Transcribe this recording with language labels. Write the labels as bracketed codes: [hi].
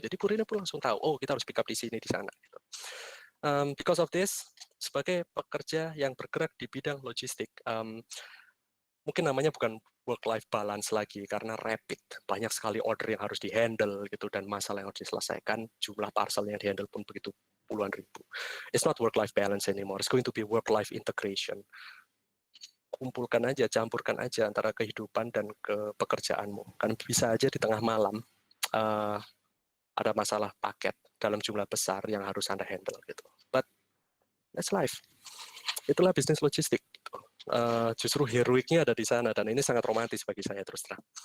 [id] Jadi kurirnya pun langsung tahu, oh kita harus pick up di sini, di sana. Gitu. [en] Because of this, [id] sebagai pekerja yang bergerak di bidang logistik, mungkin namanya bukan work-life balance lagi karena rapid. Banyak sekali order yang harus di-handle gitu dan masalah yang harus diselesaikan. Jumlah parcel yang di-handle pun begitu puluhan ribu. [en] It's not work-life balance anymore. It's going to be work-life integration. [id] Kumpulkan aja, campurkan aja antara kehidupan dan pekerjaanmu. Kan bisa aja di tengah malam ada masalah paket dalam jumlah besar yang harus Anda handle gitu. [en] But that's life. [id] Itulah bisnis logistik. Gitu. Justru heroiknya ada di sana dan ini sangat romantis bagi saya terus terang.